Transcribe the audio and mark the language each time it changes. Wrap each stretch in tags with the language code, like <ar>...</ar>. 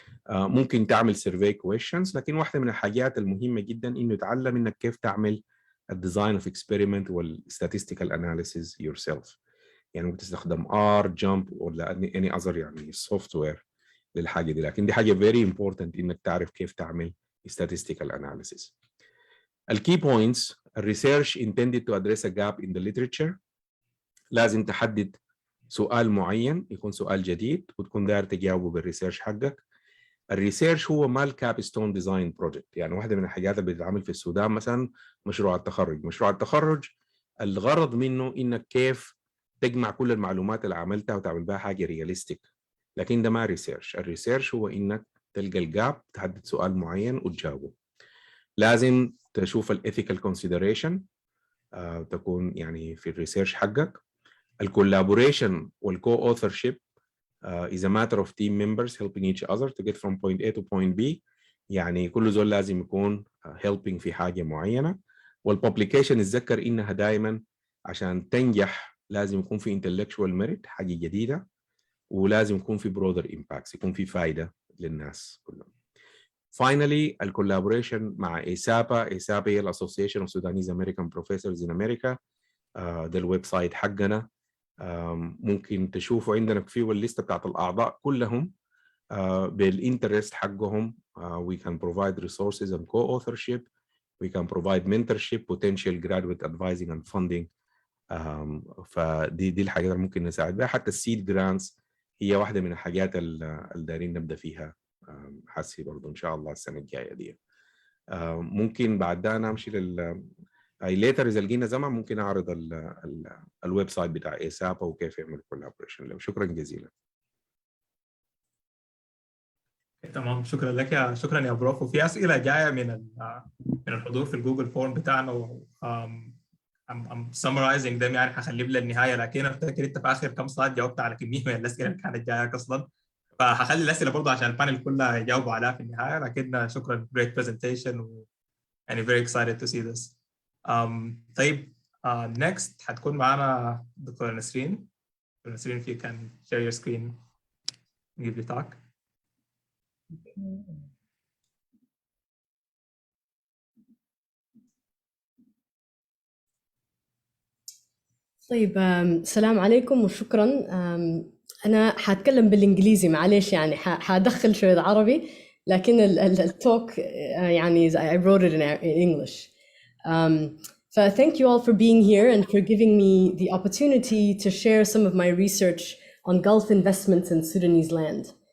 <ar>ممكن تعمل سيرفي كويشنز، لكن واحده من الحاجات المهمه جدا انه تعلم انك كيف تعمل الديزاين اوف اكسبيرمنت والستاتستيكال اناليسيز يور سيلف. يعني ممكن تستخدم جامب ولا اني اذر يعني سوفت وير للحاجه دي، لكن دي حاجه فيري امبورتنت انك تعرف كيف تعمل</ar> <en>statistical analysis. الكي points: الريسيرش intended to address a gap in the literature.</en> <ar>لازم تحدد سؤال معين يكون سؤال جديد وتكون داير تجاوبه بالريسيرش حقك. الريسيرش هو ما الكابستون ديزاين بروجكت. يعني واحده من الحاجات اللي بتتعمل في السودان مثلا مشروع التخرج. مشروع التخرج الغرض منه انك كيف تجمع كل المعلومات اللي عملتها وتعمل بها حاجه رياليستيك، لكن ده ما ريسيرش. الريسيرش هو انك تلقى الجاب، تحدد سؤال معين وتجاوبه. لازم تشوف الايثيكال كونسيدريشن تكون يعني في الريسيرش حقك.</ar> <en>الكولابوريشن والكو اوثرشيب is a matter of team members helping each other to get from point A to point B.</en> <ar>يعني كل زول لازم يكون</ar> <en>helping</en> <ar>في حاجة معينة. والpublication اتذكر إنها دائما عشان تنجح لازم يكون في</ar> <en>intellectual merit،</en> <ar>حاجة جديدة، ولازم يكون في</ar> <en>broader impacts،</en> <ar>يكون في فايدة للناس كلهم.</ar> <en>Finally,</en> <ar>الكولابوريشن مع إيسابا.</ar> <en>إيسابا هي الأسوسيشن of Sudanese American Professors in America.</en> <ar>ده الويب سايت حقنا. ممكن تشوفوا عندنا فيه الليسته بتاعت الاعضاء كلهم بالانترست حقهم.</ar> <en>we can provide resources and co-authorship, we can provide mentorship, potential graduate advising and funding.</en> <ar>فدي الحاجات اللي ممكن نساعد بها. حتى السيد جرانتس هي واحده من الحاجات اللي دايرين نبدا فيها حسي برضه ان شاء الله السنه الجايه دي. ممكن بعد ده نمشي ليتر اذا لقينا زمان ممكن اعرض الويب سايت بتاع ايسابا وكيف يعمل كولابوريشن. شكرا جزيلا. تمام، شكرا لك شكرا يا بروف. وفي اسئله جايه من الحضور في الجوجل فورم بتاعنا.</ar> <en>I'm summarizing them،</en> <ar>يعني هخليه للنهايه، لكن افتكر انت في اخر كم سلايد جاوبت على كميه من الاسئله اللي كانت جايه اصلا، فهخلي الاسئله برضه عشان البانل كلها يجاوبوا عليها في النهايه. لكن شكرا،</ar> <en>great presentation and very excited to see this.</en> <ar>طيب</ar> <en>next</en> <ar>هتكون معنا دكتورة نسرين.</ar> <en>دكتورة نسرين, if you can share your screen and give your talk.</en> <ar>طيب السلام عليكم وشكرا. أنا حاتكلم بالإنجليزي معليش، يعني حادخل شوية عربي، لكن التوك يعني</ar> <en>I wrote it in English. So thank you all for being here and for giving me the opportunity to share some of my research on Gulf investments in Sudanese land.</en>